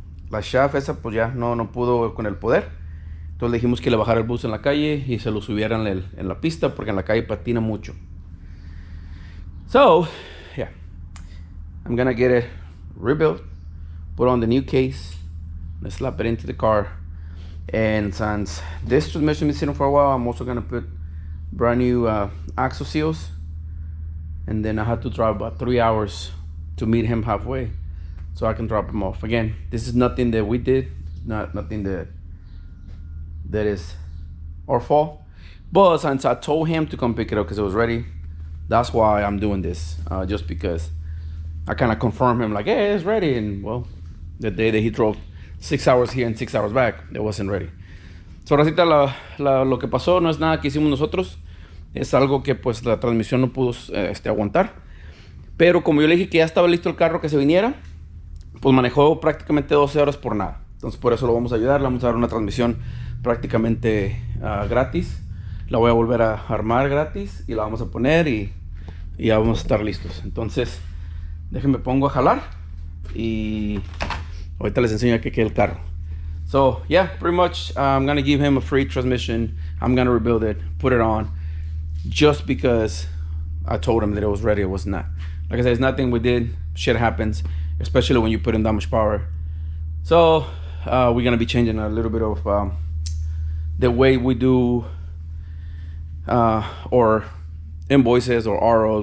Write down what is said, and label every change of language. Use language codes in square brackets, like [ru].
[es] La shaft esa pues ya no pudo con el poder. Entonces le dijimos que le bajara el bus en la calle y se lo subieran en la pista, porque en la calle patina mucho. [en] So, yeah, I'm gonna get it rebuilt, put on the new case, let's slap it into the car. And since this transmission has been sitting for a while, I'm also gonna put brand new axle seals. And then I had to drive about 3 hours to meet him halfway, so I can drop him off. Again, this is nothing that we did, nothing that is our fault. But since I told him to come pick it up because it was ready, that's why I'm doing this. Just because I kind of confirmed him, like, hey, it's ready. And well, the day that he drove 6 hours here and 6 hours back, it wasn't ready. [es] So, racita, lo que pasó no es nada que hicimos nosotros. Es algo que pues la transmisión no pudo aguantar. Pero como yo le dije que ya estaba listo el carro que se viniera, pues manejó prácticamente 12 horas por nada. Entonces por eso lo vamos a ayudar. Le vamos a dar una transmisión prácticamente gratis. La voy a volver a armar gratis y la vamos a poner y ya vamos a estar listos. Entonces déjenme pongo a jalar y ahorita les enseño que quede el carro. [en] So yeah, pretty much I'm gonna give him a free transmission. I'm gonna rebuild it, put it on, just because I told him that it was ready. It was not. Like I said, it's nothing we did. Shit happens, especially when you put in that much power. So we're gonna be changing a little bit of the way we do or invoices or ROs.